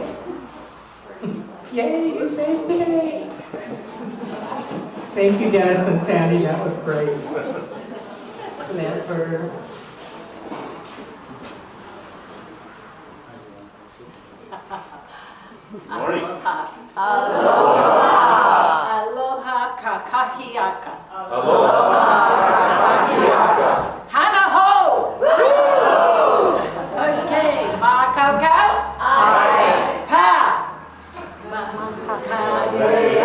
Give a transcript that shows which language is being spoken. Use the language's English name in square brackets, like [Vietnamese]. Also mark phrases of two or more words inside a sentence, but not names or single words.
[English] Yay, you say yay. Thank you, Dennis and Sandy, that was great. Clever. Morning. [Hawaiian] Aloha kakahiaka. Aloha. Hana ho! Okay, ma kakao? Aye. Pa! Ma kakao.